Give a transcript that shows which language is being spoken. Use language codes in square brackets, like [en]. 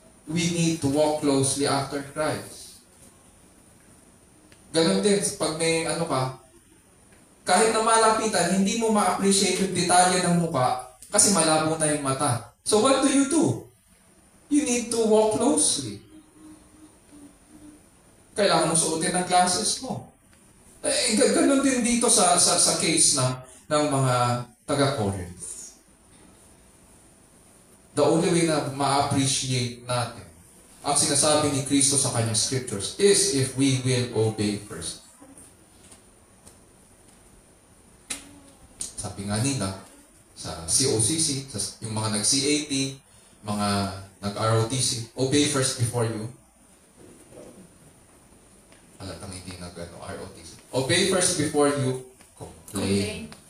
[en] We need to walk closely after Christ. [tl] Ganon din, pag may kahit na malapitan, hindi mo ma-appreciate yung detalye ng mukha kasi malabo na yung mata. [en] So what do? You need to walk closely. [tl] Kailangan mo suotin ang glasses mo. Ganon din dito sa case ng mga taga-Corinth. [en] The only way [tl] na ma-appreciate natin ang sinasabi ni Kristo sa kanyang scriptures [en] is if we will obey first. [tl] Sabi nga nila, sa COCC, yung mga nag-CAT, mga nag-ROTC, [en] obey first before you. [tl] Halatang hindi ROTC. [en] Obey first before you complain.